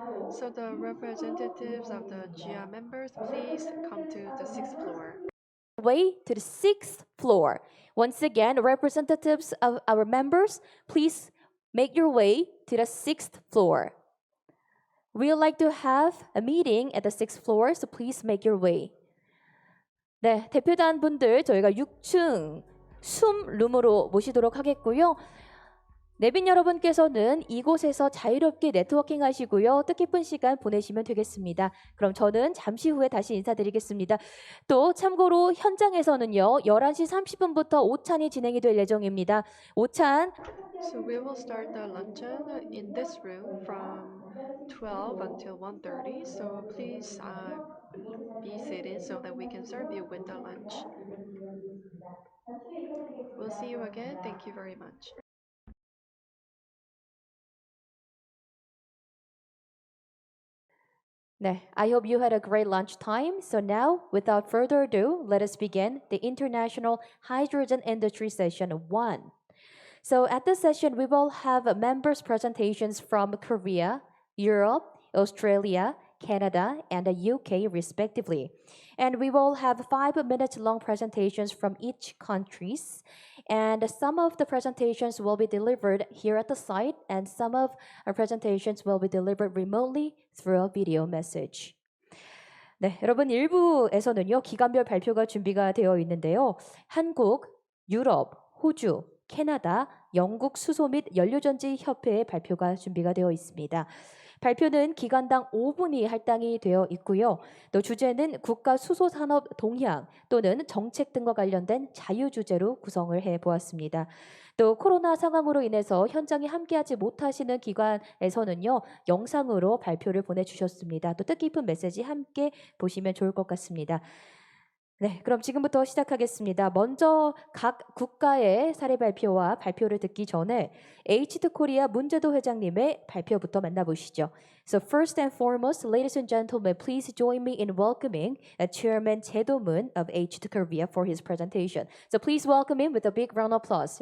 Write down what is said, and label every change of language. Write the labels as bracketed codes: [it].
[en] So the representatives of the GIA members, please come to the sixth floor. Way to the sixth floor. Once again, representatives of our members, please make your way to the sixth floor. We would like to have a meeting at the sixth floor, so please make your way. [ko] 네, 대표단 분들 저희가 6층 숨룸으로 모시도록 하겠고요. 내빈 여러분께서는 이곳에서 자유롭게 네트워킹 하시고요. 뜻깊은 시간 보내시면 되겠습니다. 그럼 저는 잠시 후에 다시 인사드리겠습니다. 또 참고로 현장에서는요. 11시 30분부터 오찬이 진행이 될 예정입니다. 오찬 [en] So we will start the luncheon in this room from 12 until 1:30. So please be seated so that we can serve you with the lunch. We'll see you again. Thank you very much. 네, I hope you had a great lunch time. So now, without further ado, let us begin the International Hydrogen Industry Session 1. So at this session, we will have members' presentations from Korea, Europe, Australia, Canada, and the UK, respectively. And we will have 5 minutes long presentations from each countries. And some of the presentations will be delivered here at the site, and some of our presentations will be delivered remotely through a video message. [ko] 네, 여러분 1부에서는요, 기간별 발표가 준비가 되어 있는데요. 한국, 유럽, 호주, 캐나다, 영국 수소 및 연료전지 협회의 발표가 준비가 되어 있습니다. 발표는 기간당 5분이 할당이 되어 있고요. 또 주제는 국가 수소 산업 동향 또는 정책 등과 관련된 자유 주제로 구성을 해 보았습니다. 또 코로나 상황으로 인해서 현장에 함께하지 못하시는 기관에서는요. 영상으로 발표를 보내주셨습니다. 또 뜻깊은 메시지 함께 보시면 좋을 것 같습니다. 네, 그럼 지금부터 시작하겠습니다. 먼저 각 국가의 사례 발표와 발표를 듣기 전에 H2코리아 문제도 회장님의 발표부터 만나보시죠. [en] So first and foremost, ladies and gentlemen, please join me in welcoming Chairman 제도문 of H2Korea for his presentation. So please welcome him with a big round of applause.